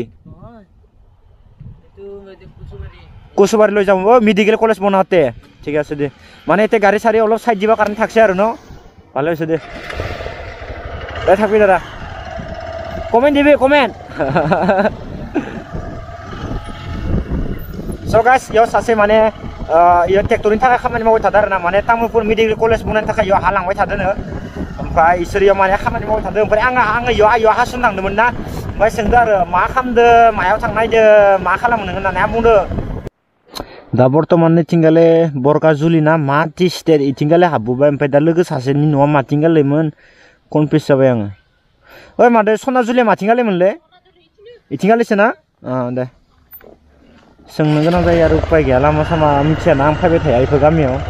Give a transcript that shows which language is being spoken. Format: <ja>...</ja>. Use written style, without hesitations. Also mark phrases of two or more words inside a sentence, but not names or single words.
<as>নহয় এটো কুচুবাৰী কচুবাৰী লৈ যাম</as> <en>medical college</en> <as>বনাওঁতে ঠিক আছে দে মানে এতে গাড়ী চাৰি অলপ চাইড দিবৰ কাৰণে থাকছে আৰু ন ভালে হৈছে দে দে থাকবি দাদা কমেন্ট দিবি কমেন্ট</as> <en>So guys,</en> <brx>yo saसे माने यो ट्रेक्टरनि थाखाय खामानि मावबाय थादों आरो ना माने तामुलपुर</brx> <en>medical college</en> <brx>बनायनो थाखाय यो हालांबाय थादों ओमफ्राय इसोर यो माने खामानि मावबाय थादों ओमफ्राय आङो यो हासन थांदोंमोन ना ओमफ्राय सोंदों आरो मा खालामदो मायाव थांनायदो मा खालामो नों होननानै आं बुंदों दा बर्तमान थिंगाले बरकाजुलि ना मा टि स्टेट इथिंगाले हाबबोबाय ओमफ्राय दा लोगो सासेनि न'आ माथिंगालेमोन कनफिउस जाबाय आङो ओइ मादो सनाजुलिया माथिंगालेमोनलै इथिंगालेसो ना दे सोंनो गोनां जायो आरो उपाय गैया लामा सामा मिथियाना आं फैबाय थाया बेफोर गामियाव</brx>